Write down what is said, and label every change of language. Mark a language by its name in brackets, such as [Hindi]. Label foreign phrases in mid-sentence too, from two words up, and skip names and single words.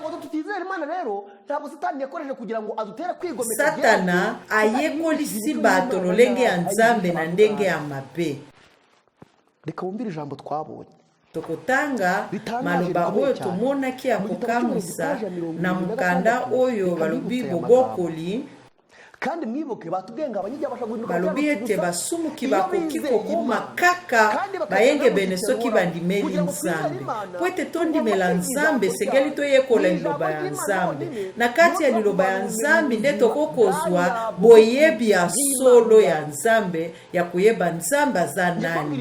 [Lingala] Satana ayekolisi bato lolenge ya Nzambe na ndenge ya mabe. Tokotanga maloba oyo tomonaki ya kokamwisa na mukanda oyo balobi bobokoli. [Kinyarwanda] Kandi mwibuke batubwenga abanyijya bashaguruka [Lingala] balobi ete basumuki bakoki kokoma kaka bayenge bene soki bandimeli Nzambe. Po ete tondimela Nzambe sengeli toyekola liloba ya Nzambe. Na kati ya liloba ya Nzambe nde tokokozwa boyebi ya solo ya Nzambe ya koyeba Nzambe aza nani.